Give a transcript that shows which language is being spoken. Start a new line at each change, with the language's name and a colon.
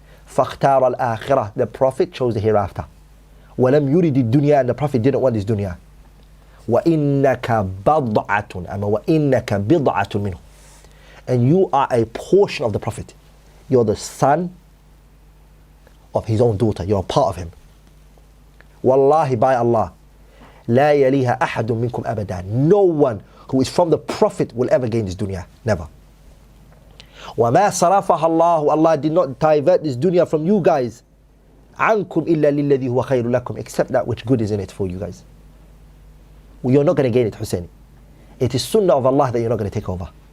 Arabic: فاختار الآخرة,
English: the Prophet chose the hereafter.
Arabic: ولم يرد الدنيا,
English: and the Prophet didn't want this dunya.
Arabic: وإنك بضعة, وإنك بضعة منه,
English: and you are a portion of the Prophet. You're the son of his own daughter. You're a part of him.
Arabic: Wallahi,
English: by Allah,
Arabic: لا يليها أحد منكم أبدا.
English: No one who is from the Prophet will ever gain this dunya. Never.
Arabic: وما صرفها الله,
English: Allah did not divert this dunya from you guys.
Arabic: عنكم إلا للذي هو خير لكم,
English: except that which good is in it for you guys. You're not going to gain it, Hussein. It is sunnah of Allah that you're not going to take over.